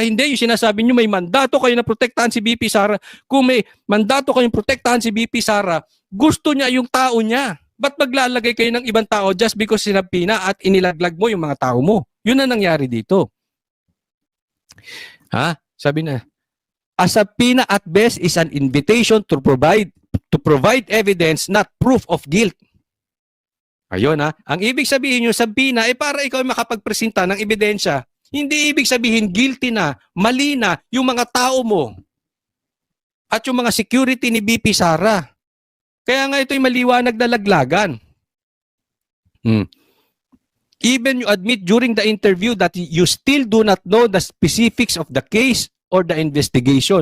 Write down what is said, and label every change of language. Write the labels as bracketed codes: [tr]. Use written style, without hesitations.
[tl] Hindi, yung sinasabi nyo may mandato kayo na protektahan si BP Sara. Kung may mandato kayong protektahan si BP Sara, gusto niya yung tao niya. Ba't maglalagay kayo ng ibang tao [en] just because [tl] sinabi na at inilaglag mo yung mga tao mo? Yun na nangyari dito. Sabi na, [en] a subpoena at best is an invitation to provide evidence, not proof of guilt. [tl] Ayun ang ibig sabihin yung subpoena ay para ikaw makapagpresenta ng ebidensya. Hindi ibig sabihin guilty na, mali na yung mga tao mo at yung mga security ni BP Sara. Kaya nga ito'y maliwanag na laglagan. [en] Even you admit during the interview that you still do not know the specifics of the case or the investigation.